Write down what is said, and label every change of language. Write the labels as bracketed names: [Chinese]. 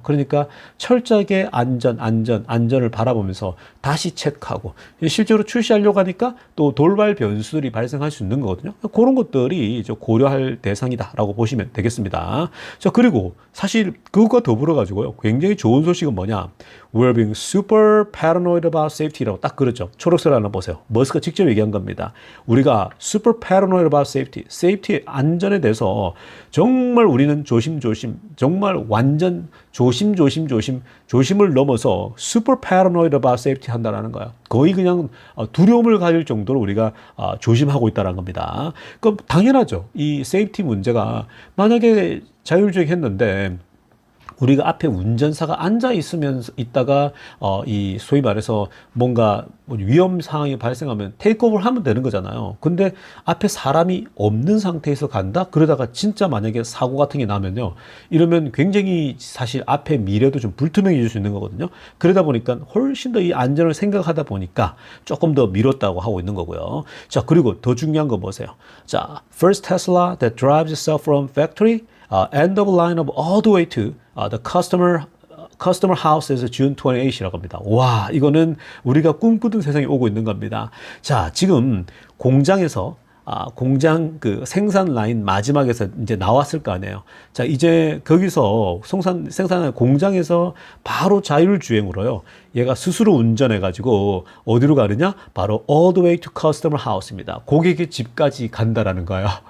[Korean] 그러니까 철저하게 안전을 바라보면서 다시 체크하고 실제로 출시하려고 하니까 또 돌발 변수들이 발생할 수 있는 거거든요. 그런 것들이 고려할 대상이다라고 보시면 되겠습니다. 자, 그리고 사실 그것과 더불어 가지고요. 굉장히 좋은 소식은 뭐냐? [English] We're being super paranoid about safety [Korean] 라고 딱 그러죠. 초록색 하나 보세요. 머스크가 직접 얘기한 겁니다. 우리가 [English] super paranoid about safety, [Korean] safety의 안전에 대해서 정말 우리는 조심조심, 정말 완전 조심을 넘어서 super paranoid about safety 한다라는 거야. 거의 그냥 두려움을 가질 정도로 우리가 조심하고 있다는 겁니다. 그럼 당연하죠. 이 세이프티 문제가 만약에 자율주행 했는데 우리가 앞에 운전사가 앉아 있다가 이 소위 말해서 뭔가 위험 상황이 발생하면 테이크오버를 하면 되는 거잖아요. 근데 앞에 사람이 없는 상태에서 간다? 그러다가 진짜 만약에 사고 같은 게 나면요. 이러면 굉장히 사실 앞에 미래도 좀 불투명해질 수 있는 거거든요. 그러다 보니까 훨씬 더 이 안전을 생각하다 보니까 조금 더 미뤘다고 하고 있는 거고요. 자, 그리고 더 중요한 거 보세요. 자, [English] first Tesla that drives itself from factory, end of lineup all the way to the customer house is June 28 [Korean] 이라고 합니다. 와, 이거는 우리가 꿈꾸던 세상이 오고 있는 겁니다. 자, 지금 공장에서 공장 그 생산 라인 마지막에서 이제 나왔을 거 아니에요. 자, 이제 거기서 생산한 공장에서 바로 자율주행으로요. 얘가 스스로 운전해가지고 어디로 가느냐? 바로 [English] all the way to customer house [Korean] 입니다. 고객의 집까지 간다라는 거예요.